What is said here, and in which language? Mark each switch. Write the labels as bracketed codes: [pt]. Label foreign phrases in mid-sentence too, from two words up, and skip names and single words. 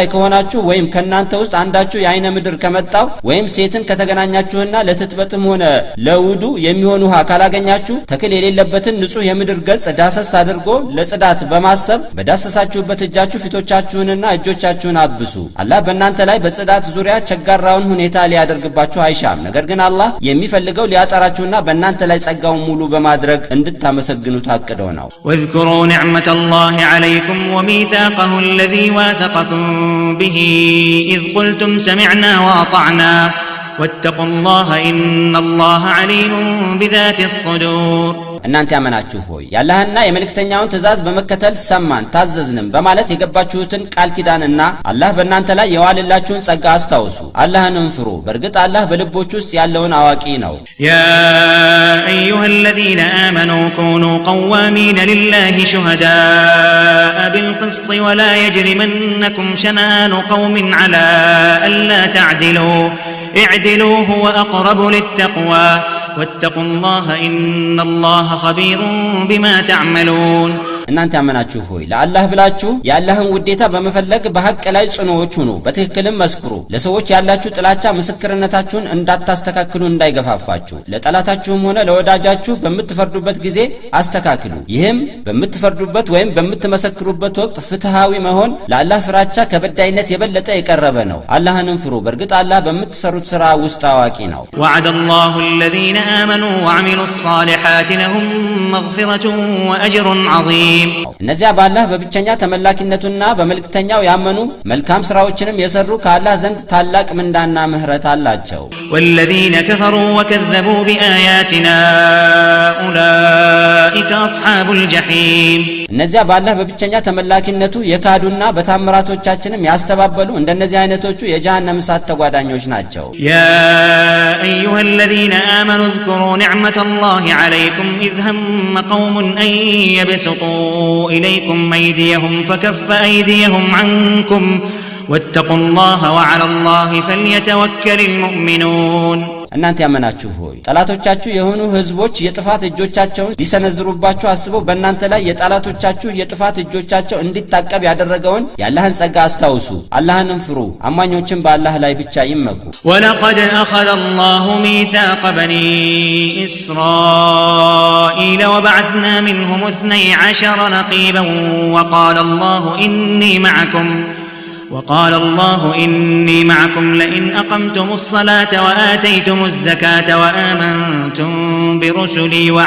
[am] ከሆናችሁ ወይም ከናንተ ውስጥ አንዳችሁ የአይነ ምድር ከመጣው ወይም ሴትን ከተገናኛችሁና ለትጥበትም ሆነ ለውዱ የሚሆን ውሃ ካላገኛችሁ ተክል የሌለበትን ንጹህ የምድር ገጽ ዳሰስ አድርጎ ለጽዳት ማሰብ በዳሰሳችሁበት እጃችሁ ፊቶቻችሁንና እጆቻችሁን አብሱ። አላህ በእናንተ ላይ በጽዳት ዙሪያ ቸጋራውን ሁኔታ ሊያደርግባችሁ አይሻም። ነገር ግን አላህ የሚፈልገው ሊያጠራችሁና በእናንተ ላይ ጸጋውን ሙሉ በማድረግ እንድታመሰግኑት አቅደው ነው። [ar] واذكروا نعمة الله عليكم وميثاقه الذي واثقكم به إذ قلتم سمعنا وأطعنا واتقوا الله إن الله عليم بذات الصدور. [am] እናንተ ያመናችሁ ሆይ ያላህና የመልእክተኛውን ትእዛዝ በመከተል ሰማን ታዘዝንም በማለት የገባችሁትን ቃል ኪዳንና አላህ በእናንተ ላይ የዋለላችሁን ጸጋ አስታውሱ። አላህንም ፍሩ። በእርግጥ አላህ በልቦች ውስጥ ያለውን አዋቂ ነው። [ar] يا أيها الذين آمنوا كونوا قوامين لله شهداء بالقسط ولا يجرمنكم شنآن قوم على ألا تعدلوا اعدلوا هو أقرب للتقوى واتقوا الله إن الله خبير بما تعملون. [am] እናንተ ያመናችሁ ሆይ ለአላህ ብላችሁ የአላህን ውዴታ በመፈለግ በሐቅ ላይ ጽኑዎች ሁኑ። በትክክልም መስክሩ። ለሰዎች ያላችሁ ጥላቻ ምስክርነታችሁን እንዳታስተካክሉ እንዳይገፋፋችሁ። ለጠላታችሁም ሆነ ለወዳጃችሁ በምትፈርዱበት ጊዜ አስተካክሉ። ይህም በምትፈርዱበት ወይም በምትመሰክሩበት ወቅት ፍትሃዊ መሆን ለአላህ ፍራቻ ከበዳይነት የበለጠ የቀረበ ነው። አላህንም ፍሩ። በእርግጥ አላህ በምትሰሩት ሥራ ውስጥ አዋቂ ነው። [ar] وعد الله الذين آمنوا وعملوا الصالحات لهم مغفرة وأجر عظيم. عظيم [am] እነዚያ በአላህ በብቸኛ ተመላኪነቱና በመልእክተኛው ያመኑ መልካም ስራዎችንም የሰሩ ከአላህ ዘንድ ታላቅ ምንዳና ምህረት አላቸው [ar] والذين كفروا وكذبوا بآياتنا أولئك أصحاب الجحيم [am] እነዚያ በአላህ በብቸኛ ተመላኪነቱ የካዱና በታምራቶቻችንም ያስተባበሉ እንደነዚህ አይነቶቹ የጀሃነም እሳት ተጓዳኞች ናቸው [ar] يا أيها الذين آمنوا اذكروا نعمة الله عليكم إذ هم قوم أن يبسطوا إليكم أيديهم فكف أيديهم عنكم واتقوا الله وعلى الله فليتوكل المؤمنون [am] እናንተ ያመናችሁ ሆይ ጠላቶቻችሁ የሆኑ ህዝቦች የጥፋት እጆቻቸውን ሊሰነዝሩባችሁ አስበው በእናንተ ላይ የጠላቶቻችሁ የጥፋት እጆቻቸው እንዲታቀብ ያደረገውን ያላህን ጸጋ አስታውሱ አላህንም ፍሩ አማኞችን በአላህ ላይ ብቻ ይመኩ [ar] ولقد أخذ الله ميثاق بني إسرائيل وبعثنا منهم 12 نقيبا وقال الله إني معكم لئن أقمتم الصلاة وآتيتم الزكاة وآمنتم برسلي